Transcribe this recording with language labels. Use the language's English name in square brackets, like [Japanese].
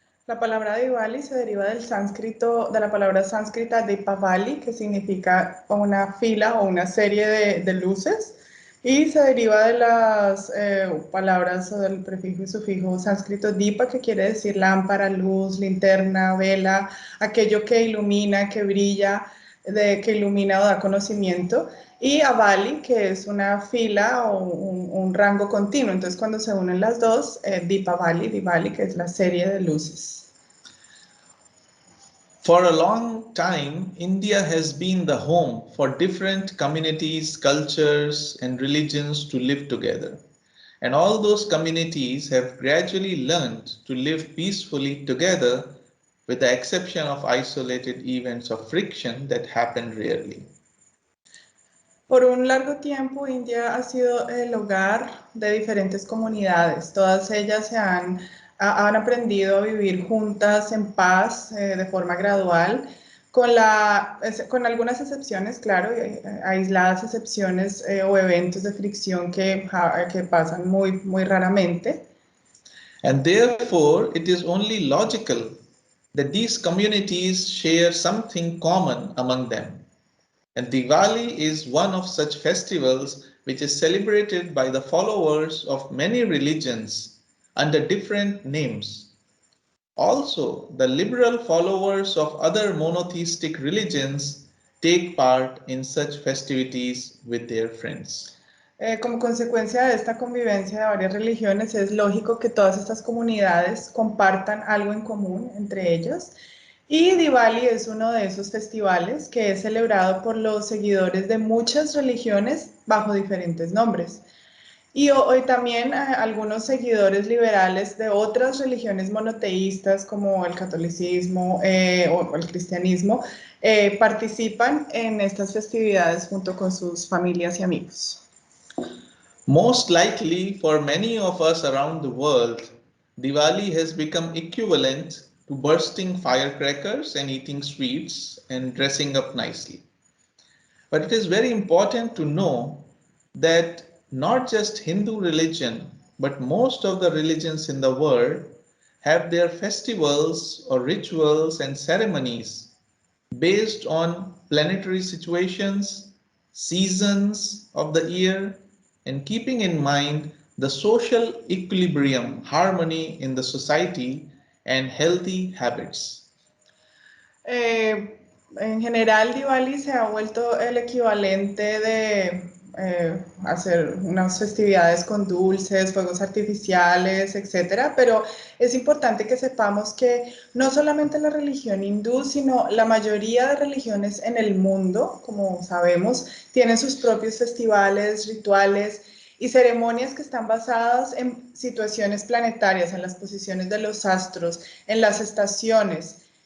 [Spanish] La palabra Diwali se deriva del sánscrito, de la palabra sánscrita Dipavali, que significa una fila o una serie de luces, y se deriva de las palabras o del prefijo y sufijo sánscrito Dipa, que quiere decir lámpara, luz, linterna, vela, aquello que ilumina, que brilla, que ilumina o da conocimiento, y Avali, que es una fila o un rango continuo. Entonces, cuando se unen las dos, Dipavali, Diwali, que es la serie de luces. [English] For a long time, India has been the home for different communities, cultures, and religions to live together. And all those communities have gradually learned to live peacefully together, with the exception of isolated events of friction that happen rarely. [Spanish] Por un largo tiempo, India ha sido el hogar de diferentes comunidades. Todas ellas han aprendido a vivir juntas en paz, de forma gradual, con algunas excepciones, claro, aisladas excepciones o eventos de fricción que pasan muy raramente. [English] And therefore, it is only logical that these communities share something common among them. And Diwali is one of such festivals which is celebrated by the followers of many religions under different names. Also, the liberal followers of other monotheistic religions take part in such festivities with their friends. [Spanish] Como consecuencia de esta convivencia de varias religiones, es lógico que todas estas comunidades compartan algo en común entre ellos. Y Diwali es uno de esos festivales que es celebrado por los seguidores de muchas religiones bajo diferentes nombres. Y hoy también algunos seguidores liberales de otras religiones monoteístas como el catolicismo o el cristianismo participan en estas festividades junto con sus familias y amigos. [English] Most likely, for many of us around the world, Diwali has become equivalent to bursting firecrackers and eating sweets and dressing up nicely. But it is very important to know that not just Hindu religion, but most of the religions in the world have their festivals or rituals and ceremonies based on planetary situations, seasons of the year, and keeping in mind the social equilibrium, harmony in the society, and healthy habits. [Spanish] En general, Diwali se ha vuelto el equivalente de hacer unas festividades con dulces, fuegos artificiales, etcétera, pero es importante que sepamos que no solamente la religión hindú, sino la mayoría de religiones en el mundo, como sabemos, tienen sus propios festivales, rituales y ceremonias que están basadas en situaciones planetarias, en las posiciones de los astros, en las estaciones,